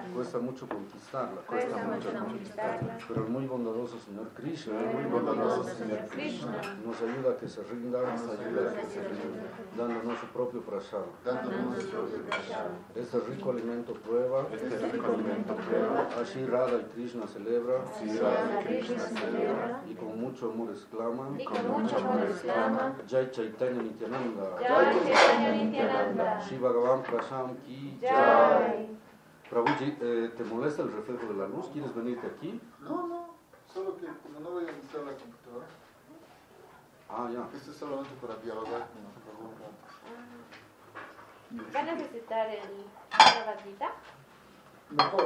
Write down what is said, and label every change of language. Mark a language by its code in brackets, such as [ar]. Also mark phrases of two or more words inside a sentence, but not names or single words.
[es] Cuesta mucho conquistarla, pero el muy bondadoso Señor Krishna nos ayuda a que se rinda, dándonos su propio prasad. Este rico alimento prueba, así Radha y Krishna celebra, y con mucho amor exclama, [hi] जय चैतन्य नित्यानन्द, श्री भगवान प्रसाम की जय. [es] Prabhuji, ¿te molesta el reflejo de la luz? ¿Quieres venirte aquí? No, solo que como no voy a necesitar la computadora. Ya. Esto es solamente para dialogar con los preguntas. ¿Va a necesitar el Bhagavad Gita? Mejor.